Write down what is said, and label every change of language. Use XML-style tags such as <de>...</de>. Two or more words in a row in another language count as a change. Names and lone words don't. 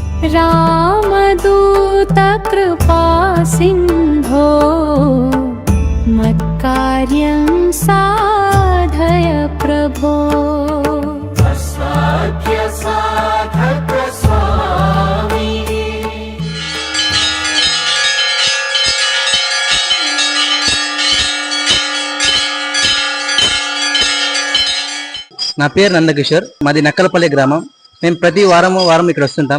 <sa>ರಾಮದೂತ ಕೃಪಾ ಸಿಂಧೋ ಮತ್ಕಾರ್ಯಂ ಸಾಧಯ ಪ್ರಭೋ. ಅಸಾಧ್ಯ ಸಾಧಕ ಸ್ವಾಮಿ.</sa> <te>నా పేరు నందకిషోర్, మాది నక్కలపల్లి గ్రామం. మేము ప్రతి వారం ఇక్కడ వస్తుంటాం.</te>